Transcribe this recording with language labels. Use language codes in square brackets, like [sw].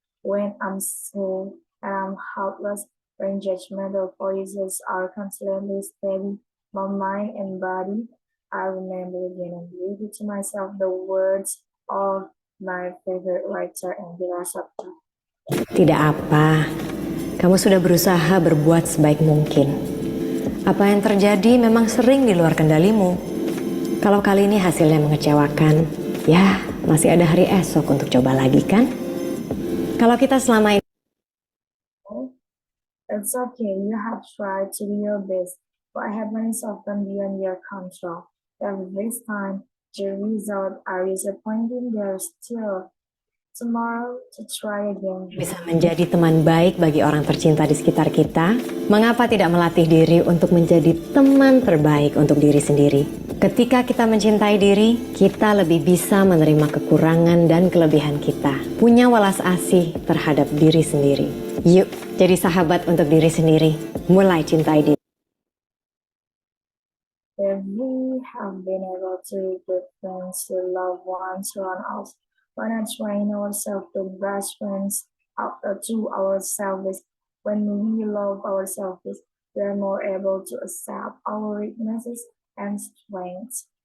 [en] When I'm sad and I'm helpless, when judgmental voices are constantly steady my mind and body, I remember again and repeat to myself the words of my favorite writer Indira Sapta. [id] Tidak apa, kamu sudah berusaha berbuat sebaik mungkin. Apa yang terjadi memang sering di luar kendalimu. Kalau kali ini hasilnya mengecewakan, ya masih ada hari esok untuk coba lagi kan? Kalau kita selama ini [en] It's okay, you have tried to do your best, but happens often beyond your control. If this time the results are disappointing, there's still tomorrow to try again. [id] bisa menjadi teman baik bagi orang tercinta di sekitar kita, mengapa tidak melatih diri untuk menjadi teman terbaik untuk diri sendiri? Ketika kita mencintai diri, kita lebih bisa menerima kekurangan dan kelebihan kita. Punya welas asih terhadap diri sendiri. Yuk, jadi sahabat untuk diri sendiri. Mulai cintai diri. [en] If we have been able to be good friends to loved ones around us, why not train ourselves to be best friends to ourselves? When we love ourselves, we are more able to accept our weaknesses and strengths.